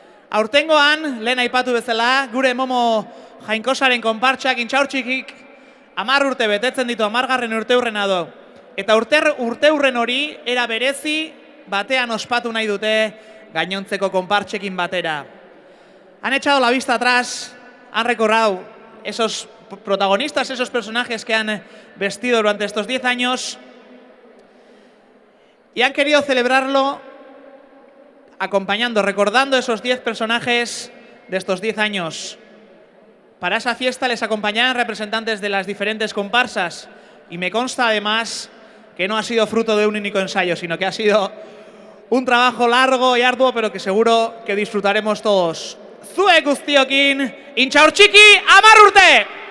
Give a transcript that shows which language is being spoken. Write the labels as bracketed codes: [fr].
[eu] Aurtengoan, lehen aipatu bezala, gure Momo Jainkosaren konpartsak intxaurtxikik 10 urte betetzen ditu, 10. urteurrena do. Eta urteurren hori, era berezi batean ospatu nahi dute gainontzeko konpartsekin batera. [es] Han echado la vista atrás, han recordado esos protagonistas, esos personajes que han vestido durante estos 10 años y han querido celebrarlo acompañando, recordando esos 10 personajes de estos 10 años. Para esa fiesta les acompañaban representantes de las diferentes comparsas y me consta además que no ha sido fruto de un único ensayo, sino que ha sido un trabajo largo y arduo, pero que seguro que disfrutaremos todos. [eu] Zuek guztiokin, intxaurtxiki 10 urte!